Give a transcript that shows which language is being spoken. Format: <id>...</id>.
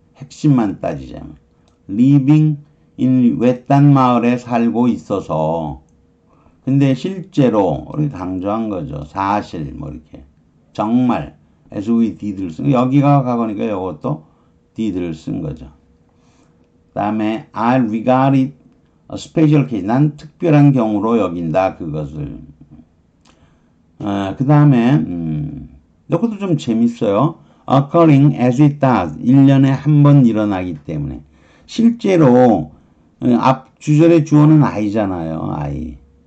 <ko>핵심만 따지자면 living in 외딴 마을에 살고 있어서 근데 실제로 이렇게 강조한 거죠. 사실 뭐 이렇게 정말</ko> <en>as we did</en> <ko>를 쓴 여기가 가거니까 이것도 did를 쓴 거죠. 그 다음에</ko> <en>I regard it a special case.</en> <ko>난 특별한 경우로 여긴다 그것을. 그 다음에 이것도 좀 재밌어요.</ko> <en>occurring as it does.</en> <ko>1년에 한 번 일어나기 때문에 실제로 앞 주절의 주어는 I잖아요. I.</ko>